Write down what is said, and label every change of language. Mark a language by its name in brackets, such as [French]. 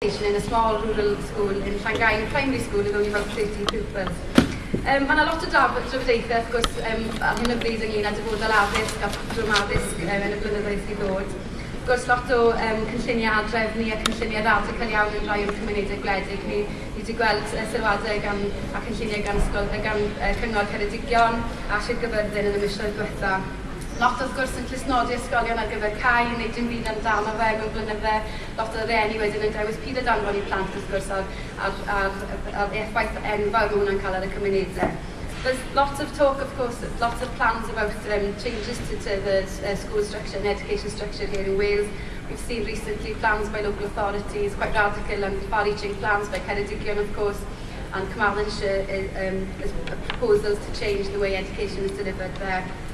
[English] education in a small rural school in Llanghain Primary School with only about 30 pupils. [Welsh] Mae yna lot o drafodaethau, wrth gwrs, ar hyn o bryd ynglyn â dyfodol addysg a patrwm addysg yn y blynyddoedd sydd ddod. Wrth gwrs, lot o cynlluniau drefnu a cynlluniau radical iawn yn rhai o'r cymunedau gwledig. Ni wedi gweld sylwadau a cynlluniau gan Cyngor Ceredigion a Sir Gyfyrddin yn y misoedd diwetha. Lot wrth gwrs yn clusnodi ysgolion ar gyfer cael, neu dim byd amdano fe mewn blynydde. Lot o rhieni wedyn yn dewis pyd o danfon i plant wrth gwrs ar effaith enfawr mae hwnna'n cael ar y cymunedau. [English] There's lots of talk, of course, lots of plans about changes to the school structure and education structure here in Wales. We've seen recently plans by local authorities, quite radical and far-reaching plans by Ceredigion, of course, and Carmarthenshire is proposals to change the way education is delivered there.